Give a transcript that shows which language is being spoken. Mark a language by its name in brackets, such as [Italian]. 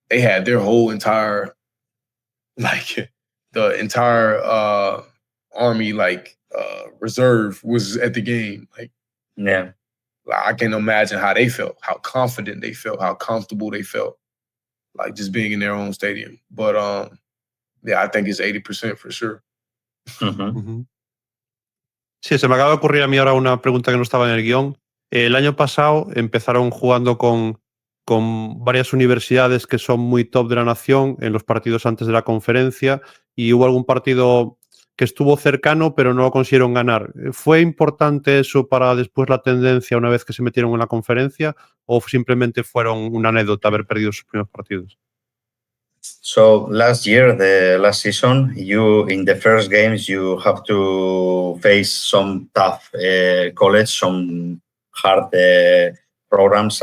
[English] They had their whole entire, like the entire army, reserve was at the game. Like, yeah. I can imagine how they felt, how confident they felt, how comfortable they felt, like just being in their own stadium. But yeah, I think it's 80% for sure. [Spanish] Sí, se me acaba de ocurrir a mí ahora una pregunta que no estaba en el guión. El año pasado empezaron jugando con varias universidades que son muy top de la nación en los partidos antes de la conferencia y hubo algún partido que estuvo cercano pero no lo consiguieron ganar. ¿Fue importante eso para después la tendencia una vez que se metieron en la conferencia o simplemente fueron una anécdota haber perdido sus primeros partidos? [English] So last year, the last season, you in the first games you have to face some tough college, some hard programs.